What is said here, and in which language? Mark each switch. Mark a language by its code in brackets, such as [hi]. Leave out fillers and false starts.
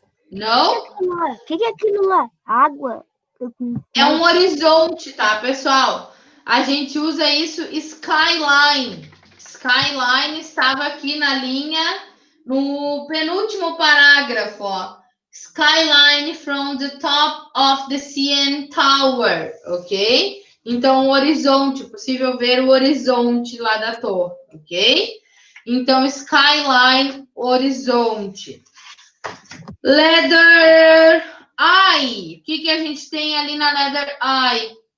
[en] No? [pt] O que é aquilo lá? Água? É um horizonte, tá, pessoal? A gente usa isso skyline. Skyline estava aqui na linha, no penúltimo parágrafo, ó. [en] Skyline from the top of the CN Tower, ok? [pt] Então, o horizonte, possível ver o horizonte lá da torre, ok? Então, skyline, horizonte. Leather I. O que a gente tem ali na leather I?